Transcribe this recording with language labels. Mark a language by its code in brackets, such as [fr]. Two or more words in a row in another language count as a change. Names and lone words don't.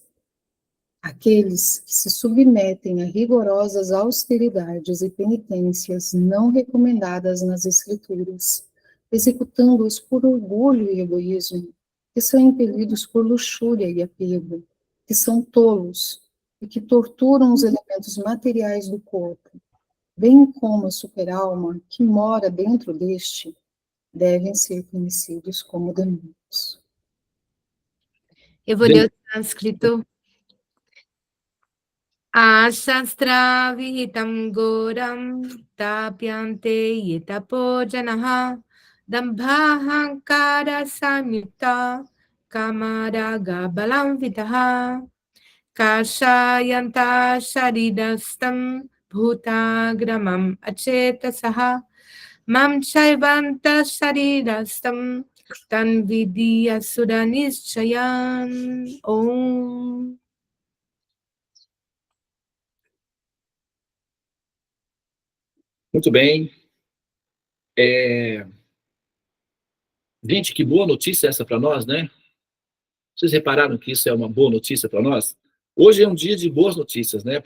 [pt] Aqueles que se submetem a rigorosas austeridades e penitências não recomendadas nas Escrituras, executando-os por orgulho e egoísmo, que são impelidos por luxúria e apego, que são tolos e que torturam os elementos materiais do corpo, bem como a super-alma que mora dentro deste, devem ser conhecidos como demônios. Eu vou ler o sânscrito. [sa] अशास्त्रविहितं घोरं तप्यन्ते ये तपो जनाः दम्भाहङ्कारसंयुक्ताः कामरागबलान्विताः कर्शयन्तः शरीरस्थं भूतग्राममचेतसः मां चैवान्तःशरीरस्थं तान्विद्ध्यासुरनिश्चयान्. [pt] Om. Muito bem. Gente, que boa notícia essa para nós, né? Vocês repararam que isso é uma boa notícia para nós? Hoje é um dia de boas notícias, né?